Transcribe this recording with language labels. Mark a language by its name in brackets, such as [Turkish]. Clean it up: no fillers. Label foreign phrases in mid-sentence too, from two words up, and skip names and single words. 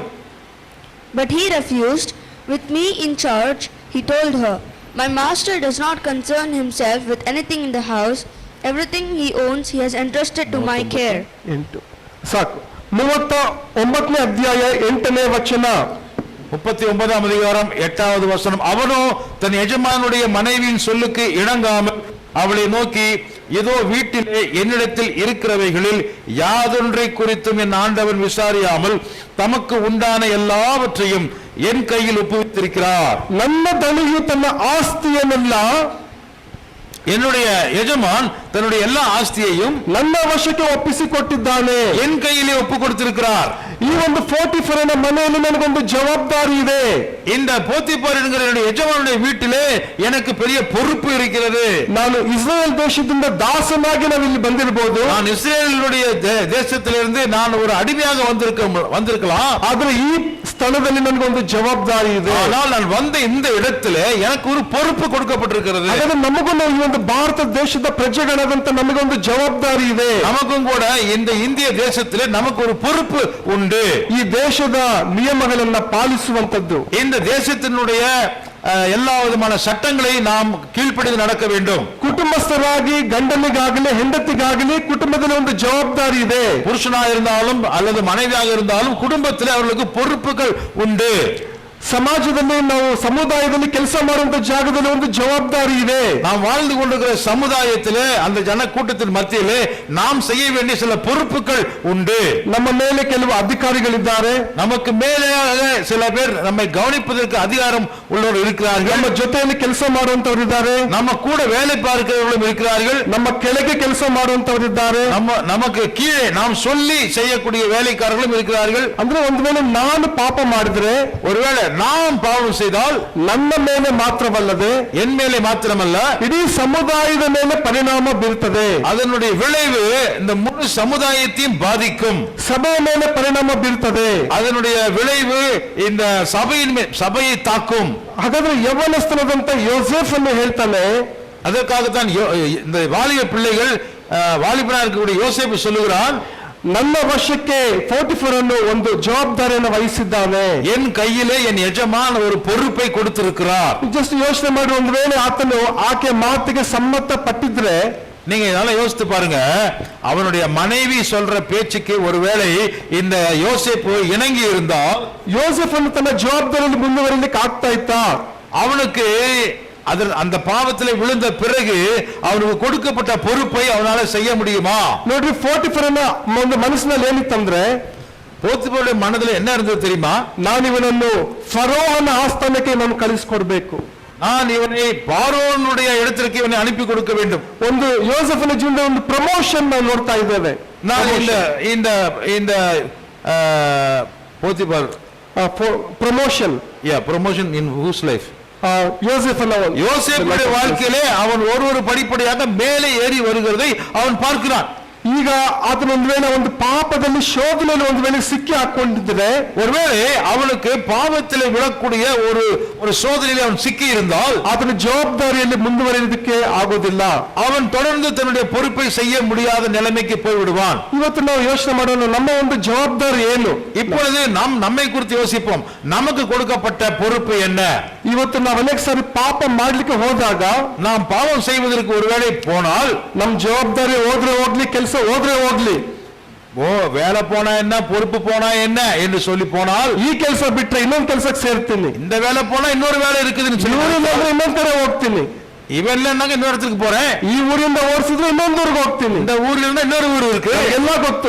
[English] But he refused. With me in charge, he told her, my master does not concern himself with anything in the house. Everything he owns he has entrusted to my care. [Kannada] 8 ಸಾಕು. 39ನೇ ಅಧ್ಯಾಯ 8ನೇ ವಚನ. [Tamil] 39ஆம் அதிகாரம் 8வது வசனம். அவனோ தன் எஜமானுடைய மனைவியின் சொல்லுக்கு இணங்காமல் அவளை நோக்கி, இதோ வீட்டிலே என்னிடத்தில் இருக்கிறவைகளில் யாதொன்றை குறித்தும் என் ஆண்டவன் விசாரியாமல் தமக்கு உண்டான எல்லாவற்றையும் என் கையில் ஒப்புவித்திருக்கிறார். [Kannada] ನನ್ನ ದಣಿಯು ತನ್ನ ಆಸ್ತಿಯನ್ನೆಲ್ಲ [Tamil] என்னுடைய எஜமான் தன்னுடைய எல்லா ஆஸ்தியையும் [Kannada] ನನ್ನ ವಶಕ್ಕೆ ಒಪ್ಪಿಸಿಕೊಟ್ಟಿದ್ದಾನೆ. [Tamil] என் கையிலே ஒப்பு கொடுத்திருக்கிறார். [Kannada] ಈ ಒಂದು ಪೋಟಿಫರನ ಮನೆಯಲ್ಲಿ ನನಗೊಂದು ಜವಾಬ್ದಾರಿ ಇದೆ. [Tamil] இந்த போத்திபார் என்கிற என்னுடைய எஜமானுடைய வீட்டிலே எனக்கு பெரிய பொறுப்பு இருக்கிறது. [Kannada] ನಾನು ಇಸ್ರೇಲ್ ದೇಶದಿಂದ ದಾಸನಾಗಿ ನಾವು ಇಲ್ಲಿ ಬಂದಿರಬಹುದು. [Tamil] நான் இஸ்ரேலுடைய தேசத்திலிருந்து நான் ஒரு அடிமையாக வந்திருக்கலாம். [Kannada] ಆದ್ರೆ ಈ ಸ್ಥಳದಲ್ಲಿ ನನಗೊಂದು ಜವಾಬ್ದಾರಿ ಇದೆ. [Tamil] ஆனால் நான் வந்த இந்த இடத்திலே எனக்கு ஒரு பொறுப்பு கொடுக்கப்பட்டிருக்கிறது. [Kannada] ಹಾಗಾದ್ರೆ ನಮಗೂ ಈ ಒಂದು ಭಾರತ ದೇಶದ ಪ್ರಜೆಗಳಾದಂತ ನಮಗೊಂದು ಜವಾಬ್ದಾರಿ ಇದೆ. [Tamil] நமக்கும் கூட இந்த இந்திய தேசத்திலே நமக்கு ஒரு பொறுப்பு உண்டு. [Kannada] ಈ ದೇಶದ ನಿಯಮಗಳನ್ನ ಪಾಲಿಸುವಂತದ್ದು. [Tamil] இந்த தேசத்தினுடைய எல்லா விதமான சட்டங்களை நாம் கீழ்ப்படிந்து நடக்க வேண்டும். [Kannada] ಕುಟುಂಬಸ್ಥರಾಗಿ ಗಂಡನಿಗಾಗಲಿ ಹೆಂಡತಿಗಾಗಲಿ ಕುಟುಂಬದಲ್ಲಿ ಒಂದು ಜವಾಬ್ದಾರಿ ಇದೆ. [Tamil] புருஷனாக இருந்தாலும் அல்லது மனைவியாக இருந்தாலும் குடும்பத்தில் அவர்களுக்கு பொறுப்புகள் உண்டு. [Kannada] ಸಮಾಜದಲ್ಲಿ ನಾವು ಸಮುದಾಯದಲ್ಲಿ ಕೆಲಸ ಮಾಡುವಂತ ಜಾಗದಲ್ಲಿ ಒಂದು ಜವಾಬ್ದಾರಿ ಇದೆ. [Tamil] நாம் வாழ்ந்து கொண்டிருக்கிற சமுதாயத்திலே அந்த ஜன கூட்டத்தின் மத்தியிலே நாம் செய்ய வேண்டிய சில பொறுப்புகள் உண்டு. [Kannada] ನಮ್ಮ ಮೇಲೆ ಕೆಲವು ಅಧಿಕಾರಿಗಳಿದ್ದಾರೆ. [Tamil] நமக்கு மேலே சில பேர் நம்மை கவனிப்பதற்கு அதிகாரம் உள்ளவர்கள் இருக்கிறார்கள். [Kannada] ನಮ್ಮ ಜೊತೆಯಲ್ಲಿ ಕೆಲಸ ಮಾಡುವಂತವರು ಇದ್ದಾರೆ. [Tamil] நம்ம கூட வேலை பார்க்கிறவர்களும் இருக்கிறார்கள். [Kannada] ನಮ್ಮ ಕೆಳಗೆ ಕೆಲಸ ಮಾಡುವಂತವರು ಇದ್ದಾರೆ. [Tamil] நமக்கு கீழே நாம் சொல்லி செய்யக்கூடிய வேலைக்காரர்களும் இருக்கிறார்கள். [Kannada] ಅಂದ್ರೆ ಒಂದು ವೇಳೆ ನಾನು ಪಾಪ ಮಾಡಿದ್ರೆ, [Tamil] ஒருவேளை நாம் பாவம் செய்தால் [Kannada] ನನ್ನ ಮೇಲೆ ಮಾತ್ರವಲ್ಲದೆ [Tamil] என் மேலே மாத்திரமல்ல [Kannada] ಇಡೀ ಸಮುದಾಯದ ಮೇಲೆ ಪರಿಣಾಮ ಬೀರುತ್ತದೆ. [Tamil] அதனுடைய விளைவு இந்த முழு சமுதாயத்தையும் பாதிக்கும். [Kannada] ಸಭೆಯ ಮೇಲೆ ಪರಿಣಾಮ ಬೀರುತ್ತದೆ. [Tamil] அதனுடைய விளைவு இந்த சபையை தாக்கும். [Kannada] ಹಾಗಾದ್ರೆ ಯವನಸ್ಥನಾದಂತ ಯೋಸೇಫ್ ಅನ್ನು ಹೇಳ್ತಾನೆ, [Tamil] அதற்காகத்தான் இந்த வாலிப பிள்ளைகள் வாலிபனாக இருக்கக்கூடிய யோசேப்பு சொல்லுகிறான், [Kannada] ನನ್ನ ವಶಕ್ಕೆ ಪೋಟಿಫರ್ ಅನ್ನು ಒಂದು ಜವಾಬ್ದಾರಿಯನ್ನು ವಹಿಸಿದ್ದಾನೆ. [Tamil] என் கையிலே என் எஜமான் ஒரு பொறுப்பை கொடுத்திருக்கிறார். [Kannada] ಜಸ್ಟ್ ಯೋಚನೆ ಮಾಡಿ, ಒಂದು ವೇಳೆ ಆತನು ಆಕೆ ಮಾತಿಗೆ ಸಮ್ಮತ ಪಟ್ಟಿದ್ರೆ, [Tamil] நீங்க இதனால யோசித்து பாருங்க, அவனுடைய மனைவி சொல்ற பேச்சுக்கு ஒருவேளை இந்த யோசேப்பு இணங்கி இருந்தால் [Kannada] ಯೋಸೆಫ್ ಅನ್ನು ತನ್ನ ಜವಾಬ್ದಾರಿಯಲ್ಲಿ ಮುಂದುವರಿಲಿಕ್ಕೆ ಆಗ್ತಾ ಇತ್ತಾ? [Tamil] அவனுக்கு அந்த பாவத்திலே விழுந்த பிறகு அவனுக்கு கொடுக்கப்பட்ட பொறுப்பை அவனால செய்ய முடியுமா? [Kannada] ನೋಡ್ರಿ, ಪೋಟಿಫರ್ ಅನ್ನ ಒಂದು ಮನಸ್ಸಿನಲ್ಲಿ ಏನಿತ್ತಂದ್ರೆ, [Tamil] போத்திபாருடைய மனதில் என்ன இருந்தது தெரியுமா? [Kannada] ನಾನು ಇವನನ್ನು ಫರೋಹನ ಆಸ್ಥಾನಕ್ಕೆ ನಾನು ಕಳಿಸಿಕೊಡ್ಬೇಕು. [Tamil] நான் இவனை பார்வோனுடைய இடத்திற்கு இவனை அனுப்பಿ கொடுக்க வேண்டும். [Kannada] ಒಂದು ಯೋಸೆಫನ ಜೀವನದ ಒಂದು ಪ್ರಮೋಷನ್ ನಾವು ನೋಡ್ತಾ ಇದ್ದೇವೆ. [Tamil] நான் இந்த இந்த போத்திபார் [Kannada] ಪ್ರಮೋಷನ್ [English] promotion in whose life? [Tamil] யோசேப்புடைய வாழ்க்கையிலே அவன் ஒரு படிப்படியாக மேலே ஏறி வருகிறதை அவன் பார்க்கிறான். [Kannada] ಈಗ ಆತನ ಒಂದು ವೇಳೆ ಒಂದು ಪಾಪದಲ್ಲಿ ಶೋಧನೆಯಲ್ಲಿ ಒಂದು ವೇಳೆ ಸಿಕ್ಕಿ ಹಾಕೊಂಡಿದ್ರೆ, [Tamil] ஒருவேளை அவனுக்கு பாவத்திலே விழக்கூடிய ஒரு சோதனையில் அவன் சிக்கி இருந்தால் [Kannada] ಆತನ ಜವಾಬ್ದಾರಿಯಲ್ಲಿ ಮುಂದುವರಿಯೋದಕ್ಕೆ ಆಗೋದಿಲ್ಲ. [Tamil] அவன் தொடர்ந்து தன்னுடைய பொறுப்பை செய்ய முடியாத நிலைமைக்கு போய் விடுவான். [Kannada] ಇವತ್ತು ನಾವು ಯೋಚನೆ ಮಾಡೋಣ, ನಮ್ಮ ಒಂದು ಜವಾಬ್ದಾರಿ ಏನು? [Tamil] இப்பொழுது நாம் நம்மை குறித்து யோசிப்போம். நமக்கு கொடுக்கப்பட்ட பொறுப்பு என்ன? [Kannada] ಇವತ್ತು ನಾವು ಅನೇಕ ಸಾರಿ ಪಾಪ ಮಾಡ್ಲಿಕ್ಕೆ ಹೋದಾಗ, [Tamil] நாம் பாவம் செய்வதற்கு ஒருவேளை போனால் [Kannada] ನಮ್ ಜವಾಬ್ದಾರಿ ಹೋದ್ರೆ ಹೋಗ್ಲಿ, ಕೆಲಸ ಹೋದ್ರೆ ಹೋಗ್ಲಿ, [Tamil] வேலை போனா என்ன, பொறுப்பு போனா என்ன என்று சொல்லி போனால், [Kannada] ಈ ಕೆಲಸ ಬಿಟ್ರೆ ಇನ್ನೊಂದು ಕೆಲಸಕ್ಕೆ ಸೇರ್ತೀನಿ, [Tamil] இந்த வேலை போனா இன்னொரு வேலை இருக்குதுன்னு சொல்லி [Kannada] ಇನ್ನೊಂದ್ ಕಡೆ ಹೋಗ್ತೀನಿ, [Tamil] ಇವೆಲ್ಲ இன்னொரு இடத்துக்கு போறேன், [Kannada] ಈ ಊರಿಂದ ಓಡಿಸಿದ್ರೆ ಇನ್ನೊಂದು ಊರಿಗೆ ಹೋಗ್ತೀನಿ, [Tamil] இந்த ஊர்ல இருந்தா இன்னொரு ஊர் இருக்கு, [Kannada] ಎಲ್ಲ ಗೊತ್ತು,